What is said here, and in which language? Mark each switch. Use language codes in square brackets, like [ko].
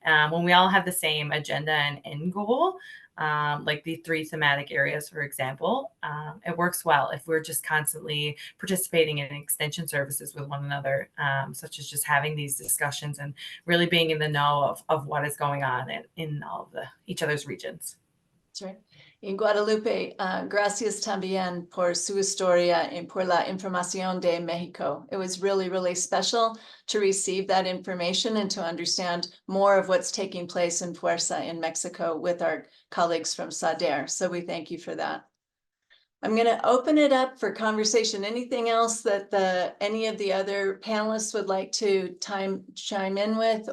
[en] When we all have the same agenda and end goal, like the three thematic areas, for example, it works well if we're just constantly participating in extension services with one another, such as just having these discussions and really being in the know of what is going on in all of each other's regions. That's right. [es] En Guadalupe, gracias también por su historia y por la información de Mexico. [en] It was really, really special to receive that information and to understand more of what's taking place in Fuerza in Mexico with our colleagues from SADER. So we thank you for that. I'm going to open it up for conversation. Anything else that any of the other panelists would like to chime in with?